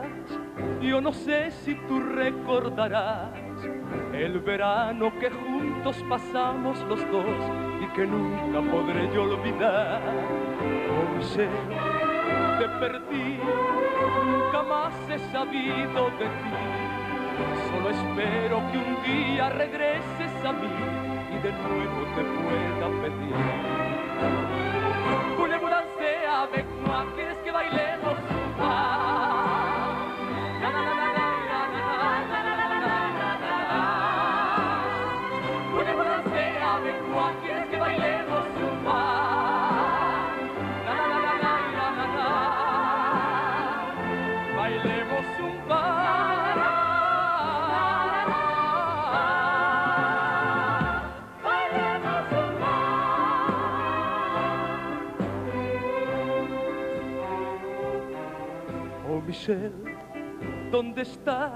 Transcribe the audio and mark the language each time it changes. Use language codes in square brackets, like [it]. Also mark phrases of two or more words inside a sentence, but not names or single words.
[es] Yo no sé si tú recordarás el verano que juntos pasamos los dos y que nunca podré yo olvidar. Oh, Michelle, te perdí, nunca más he sabido de ti. Solo espero que un día regreses a mí y de nuevo te pueda pedir. [fr] Voulez-vous danser avec moi? [es] ¿Quieres que bailemos un pas? Na, na, na, na, na, na, na, na, na, na, na. [fr] Voulez-vous danser avec moi? [es] ¿Quieres que bailemos un pas? Na, na, na, na, na, na, na. Bailemos un pas. Michelle, ¿dónde estás?